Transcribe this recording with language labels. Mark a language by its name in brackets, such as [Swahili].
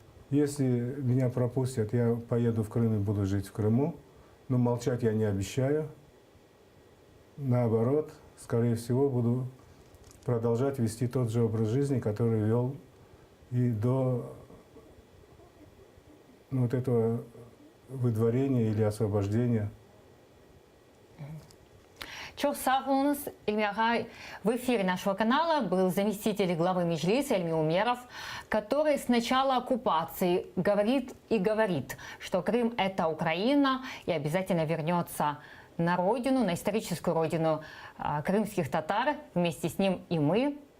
[Russian] Если меня пропустят, я поеду в Крым и буду жить в Крыму, но молчать я не обещаю. Наоборот, скорее всего, буду продолжать вести тот же образ жизни, который вел и до вот этого выдворения или освобождения. [Crimean Tatar] Çok sağ olunuz, Эльмир Ага. [Russian] В эфире нашего канала был заместитель главы Меджлиса Эльмир Умеров, который с начала оккупации говорит и говорит, что Крым – это Украина и обязательно вернется на родину, на историческую родину крымских татар, вместе с ним и мы.